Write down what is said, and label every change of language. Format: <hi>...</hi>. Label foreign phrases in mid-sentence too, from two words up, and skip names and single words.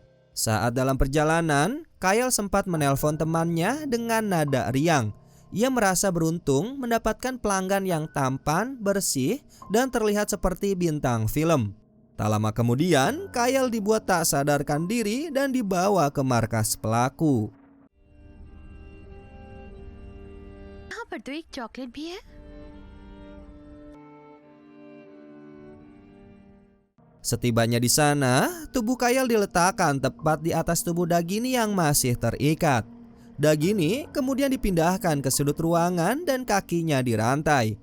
<id>Saat dalam perjalanan, Kayal sempat menelpon temannya dengan nada riang. Ia merasa beruntung mendapatkan pelanggan yang tampan, bersih, dan terlihat seperti bintang film. Tak lama kemudian, Kayal dibuat tak sadarkan diri dan dibawa ke markas pelaku.</id> <hi>यहाँ पर तो एक चॉकलेट भी है.</hi> <id>Setibanya di sana, tubuh Kayal diletakkan tepat di atas tubuh Dagini yang masih terikat. Dagini kemudian dipindahkan ke sudut ruangan dan kakinya dirantai.</id>